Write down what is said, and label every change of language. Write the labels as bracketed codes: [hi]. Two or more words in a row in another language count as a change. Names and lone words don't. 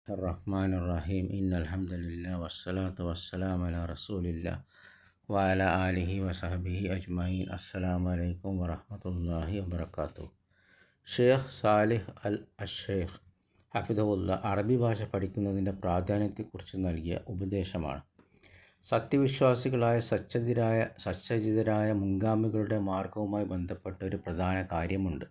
[ar] الرحمن الرحيم إن الحمد لله والصلاة والسلام على رسول الله وعلى آله وصحبه أجمعين. السلام عليكم ورحمة الله وبركاته. [ml] ഷെയ്ഖ് സാലിഹ് അൽ അഷേഖ് ഹഫിദഹുല്ല അറബി ഭാഷ പഠിക്കുന്നതിൻ്റെ പ്രാധാന്യത്തെക്കുറിച്ച് നൽകിയ ഉപദേശമാണ്. സത്യവിശ്വാസികളായ സച്ചരിതരായ മുൻഗാമികളുടെ മാർഗവുമായി ബന്ധപ്പെട്ട ഒരു പ്രധാന കാര്യമുണ്ട്.